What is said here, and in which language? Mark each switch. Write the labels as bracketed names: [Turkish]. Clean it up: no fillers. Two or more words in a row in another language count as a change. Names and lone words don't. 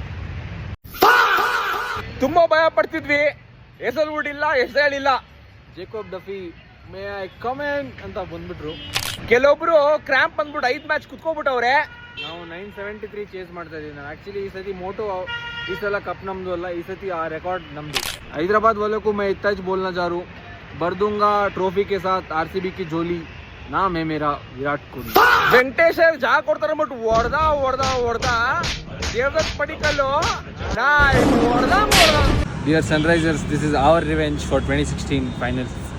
[Kannada] ತುಂಬಾ ಭಯ ಪಡ್ತಿದ್ವಿ, ಹೆಸರುಡಿಲ್ಲ ಹೆಸರಿಲ್ಲ. ಜೇಕೋಬ್ ಡಫಿ [English] may I comment [Kannada] ಅಂತ ಬಂದ್ಬಿಟ್ರು. ಕೆಲವೊಬ್ರು ಕ್ರಾಂಪ್ ಬಂದ್ಬಿಟ್ಟು 5 ಮ್ಯಾಚ್ ಕುತ್ಕೋಬಿಟ್ಟವ್ರೆ. ನಾವು 973 ಚೇಸ್ ಮಾಡ್ತಾ ಇದೀವಿ. ನಾನು ಆಕ್ಚುಲಿ ಈ ಸತಿ ಮೋಟೋ, ಈ ಸಲ ಕಪ್ ನಮ್ದು ಅಲ್ಲ, ಈ ಸತಿ ಆ ರೆಕಾರ್ಡ್ ನಮ್ದು. [Hindi] ಹೈದರಾಬಾದ್ वालों को मैं इतना ही बोलना चाह रहा हूँ, भर दूंगा ट्रॉफी के साथ आरसीबी की झोली. नाम है मेरा विराट कोहली. [Kannada] ವೆಂಕಟೇಶ್ವರ್ ಜಾಗ ಕೊಡ್ತಾರೆ ಅಂದ್ಬಿಟ್ಟು ಹೊಡ್ದ ದೇವದತ್ ಪಡಿಕಲ್ಲು ಹೊಡ್ದ. [English] Dear Sunrisers, this is our revenge for 2016 finals